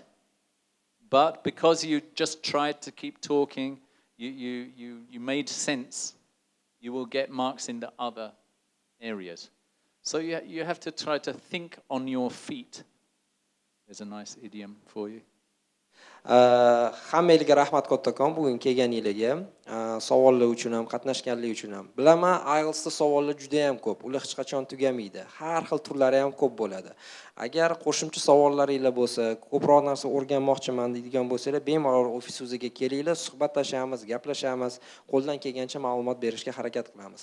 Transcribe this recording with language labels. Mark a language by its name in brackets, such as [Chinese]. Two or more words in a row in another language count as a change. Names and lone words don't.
[English] But because you just tried to keep talking, you made sense, you will get marks in the other areas. So you have to try to think on your feet. There's a nice idiom for you. [Uzbek] Hammaga rahmat kattakon bugun kelganingizga, savollar uchun ham, qatnashganlik uchun ham. Bilaman, IELTSda savollar juda ham ko'p. Ular hech qachon tugamaydi. Har xil turlari ham ko'p bo'ladi. Agar qo'shimcha savollaringiz bo'lsa, ko'proq narsa o'rganmoqchiman deydigan bo'lsangiz, bemalol ofisimizga kelinglar, suhbatlashamiz, gaplashamiz, qo'ldan kelgancha ma'lumot berishga harakat qilamiz.